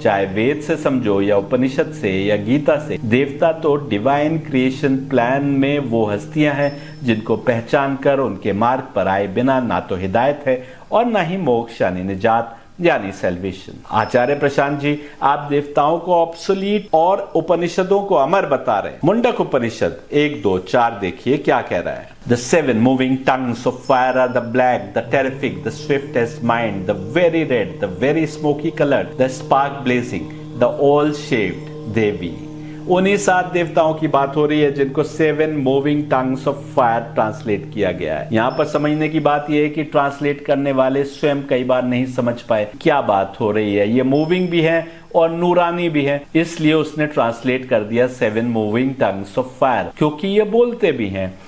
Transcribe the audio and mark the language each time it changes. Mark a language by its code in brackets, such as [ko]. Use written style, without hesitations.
[hi] चाहे वेद से समझो या उपनिषद से या गीता से, देवता तो डिवाइन क्रिएशन प्लान में वो हस्तियां हैं जिनको पहचान कर उनके मार्ग पर आए बिना ना तो हिदायत है और ना ही मोक्ष यानी निजात यानी सेल्वेशन। आचार्य प्रशांत जी, आप देवताओं को ऑब्सोलीट और उपनिषदों को अमर बता रहे हैं। मुंडक उपनिषद 1, 2, 4 देखिए क्या कह रहा है। [en] The 7 moving tongues of fire are the black, the terrific, the swift as mind, the very red, the very smoky colored, the spark blazing, the all-shaped Devi। [hi] उन्हीं 7 देवताओं की बात हो रही है जिनको 7 moving tongues of fire translate किया गया है। यहाँ पर समझने की बात यह है कि ट्रांसलेट करने वाले स्वयं कई बार नहीं समझ पाए क्या बात हो रही है। ये मूविंग भी है और नूरानी भी है, इसलिए उसने ट्रांसलेट कर दिया 7 मूविंग टंग्स ऑफ फायर, क्योंकि ये बोलते भी हैं।